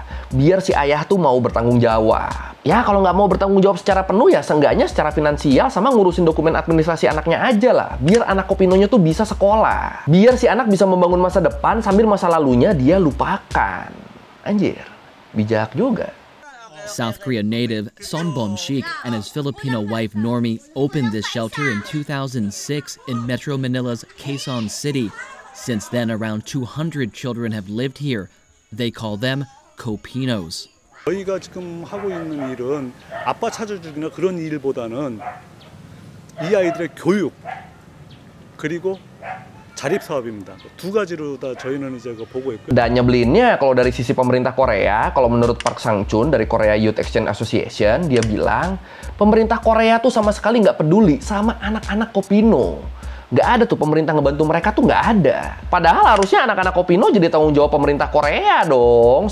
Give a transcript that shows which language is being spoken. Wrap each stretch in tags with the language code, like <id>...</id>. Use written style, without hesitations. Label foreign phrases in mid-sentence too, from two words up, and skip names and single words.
<id>Biar si ayah tuh mau bertanggung jawab. Ya kalau nggak mau bertanggung jawab secara penuh ya seenggaknya secara finansial sama ngurusin dokumen administrasi anaknya aja lah. Biar anak Kopinonya tuh bisa sekolah. Biar si anak bisa membangun masa depan sambil masa lalunya dia lupakan. Anjir, bijak juga.</id> <en>South Korea native Son Bom-shik and his Filipino wife Normie opened this shelter in 2006 in Metro Manila's Quezon City. Since then, around 200 children have lived here. They call them Copinos.</en> <ko>저희가 지금 하고 있는 일은 아빠 찾아주기나 그런 일보다는 이 아이들의 교육 그리고 자립 사업입니다. 두 가지로 다 저희는 이제 보고 있고요.</ko> <id>Dan nyebelinnya kalau dari sisi pemerintah Korea, kalau menurut Park Sang-chun dari Korea Youth Exchange Association, dia bilang pemerintah Korea tuh sama sekali nggak peduli sama anak-anak Kopino. Nggak ada tuh pemerintah ngebantu mereka tuh nggak ada. Padahal harusnya anak-anak Kopino jadi tanggung jawab pemerintah Korea dong.</id>